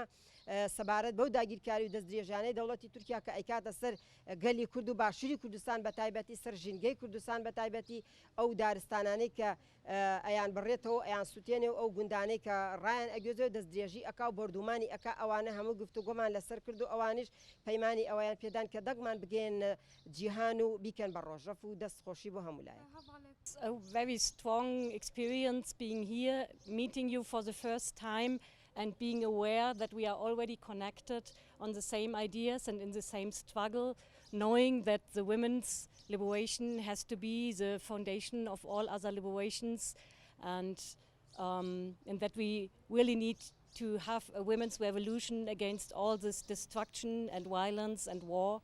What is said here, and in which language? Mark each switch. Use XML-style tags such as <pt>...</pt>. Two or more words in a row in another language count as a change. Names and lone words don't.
<ckb>سەبارەت بەو داگیرکاری و دەستدرێژانەی دەوڵەتی تورکیا کە ئەیکاتە سەر گەلی کورد و باشووری کوردستان بە تایبەتی سەر ژینگەی کوردستان بە تایبەتی ئەو دارستانانەی کە ئەیان بڕێتەوە ئەیان سووتێنێ و ئەو گوندانەی کە ڕایان ئەگوێزەوە دەستدرێژی ئەکا و بردومانی ئەکا ئەوانە هەموو گفتوگۆمان لەسەر کرد و ئەوانش پەیمانی ئەویان پێدان کە دەگمان بگەێن جیهان و بیکەن بە ڕۆژەف و دەستخۆشی بۆ هەمولایە.</ckb> <en>A very strong experience being here, meeting you for the first time and being aware that we are already connected on the same ideas and in the same struggle, knowing that the women's liberation has to be the foundation of all other liberations and that we really need to have a women's revolution against all this destruction and violence and war.</en>